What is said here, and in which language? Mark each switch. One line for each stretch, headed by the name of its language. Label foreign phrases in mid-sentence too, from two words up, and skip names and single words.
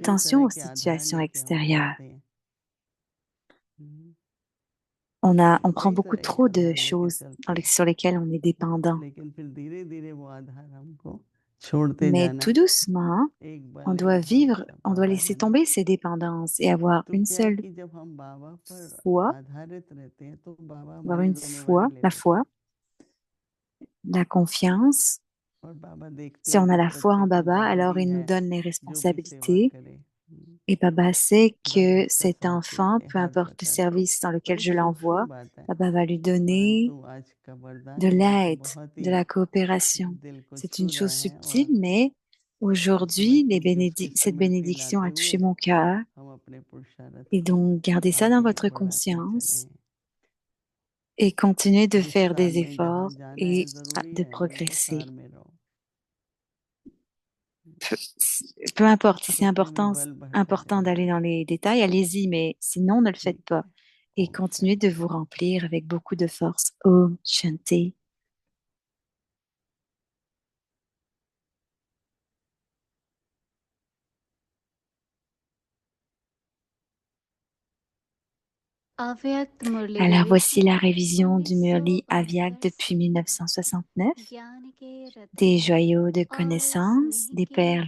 Hindi: कई
French: attention
Hindi: तरह
French: aux
Hindi: के आधार
French: situations
Hindi: लेके हम
French: extérieures.
Hindi: चलते हैं, हम्म,
French: On prend
Hindi: कई
French: beaucoup
Hindi: तरह के
French: trop de
Hindi: आधार लेके
French: choses
Hindi: चलते हैं,
French: sur lesquelles on est dépendant.
Hindi: लेकिन फिर धीरे धीरे वो आधार हमको छोड़ते
French: Mais
Hindi: जाना
French: tout
Hindi: है।
French: doucement,
Hindi: एक
French: on
Hindi: बल,
French: doit
Hindi: एक
French: vivre,
Hindi: भरोसा,
French: on doit
Hindi: बाबा
French: laisser
Hindi: है ना।
French: tomber ces dépendances et avoir
Hindi: तो
French: une
Hindi: क्या है
French: seule
Hindi: कि जब हम बाबा पर
French: foi,
Hindi: आधारित रहते हैं तो बाबा
French: avoir
Hindi: हमारी
French: une
Hindi: जिम्मेवारी
French: foi,
Hindi: ले
French: la
Hindi: लेते हैं,
French: foi, la confiance.
Hindi: और बाबा देखते
French: Si
Hindi: हैं
French: on a
Hindi: जिस
French: la foi
Hindi: बच्चे
French: en
Hindi: को
French: Baba,
Hindi: जन्म
French: alors
Hindi: भी
French: il nous
Hindi: है,
French: donne les
Hindi: जो भी सेवा
French: responsabilités.
Hindi: करे,
French: Et Baba sait
Hindi: बाबा
French: que
Hindi: उसका
French: cet
Hindi: साथ
French: enfant,
Hindi: देते हैं
French: peu
Hindi: हर
French: importe le
Hindi: प्रकार से।
French: service dans lequel
Hindi: बड़ी
French: je
Hindi: सूक्ष्म
French: l'envoie,
Hindi: बात है,
French: Baba va lui donner
Hindi: परंतु आज का
French: de
Hindi: वरदान मेरे को
French: l'aide,
Hindi: बहुत
French: de
Hindi: ही
French: la coopération.
Hindi: दिल को
French: C'est
Hindi: छू
French: une
Hindi: रहा
French: chose
Hindi: है,
French: subtile,
Hindi: और
French: mais
Hindi: ऐसा
French: aujourd'hui,
Hindi: लगता है कि उसकी
French: cette
Hindi: स्मृति
French: bénédiction
Hindi: लाते
French: a
Hindi: हुए
French: touché mon cœur.
Hindi: हम अपने पुरुषार्थ
French: Et
Hindi: को
French: donc, gardez ça dans
Hindi: आगे
French: votre
Hindi: बढ़ाते चले।
French: conscience et continuez de
Hindi: जिस
French: faire
Hindi: काल
French: des
Hindi: में जहाँ
French: efforts
Hindi: जाना है
French: et
Hindi: जरूरी
French: de
Hindi: है, वो उस
French: progresser.
Hindi: काल में रहो,
French: Peu, peu importe si c'est
Hindi: अपने में बल बढ़ता
French: important
Hindi: जाएगा।
French: d'aller dans les détails, allez-y, mais sinon, ne le faites
Hindi: ठीक
French: pas.
Hindi: है,
French: Et
Hindi: ओम
French: continuez de
Hindi: शांति।
French: vous remplir avec beaucoup de force.
Hindi: ओम शांति. अव्यक्त मुरली
French: Alors
Hindi: डेविडसन
French: voici la révision du
Hindi: मुरली अव्यक्त
French: 1962 depuis
Hindi: से 1969, ज्ञान के
French: des
Hindi: रत्नों
French: joyaux de
Hindi: और
French: connaissance,
Hindi: स्नेह
French: des
Hindi: के
French: perles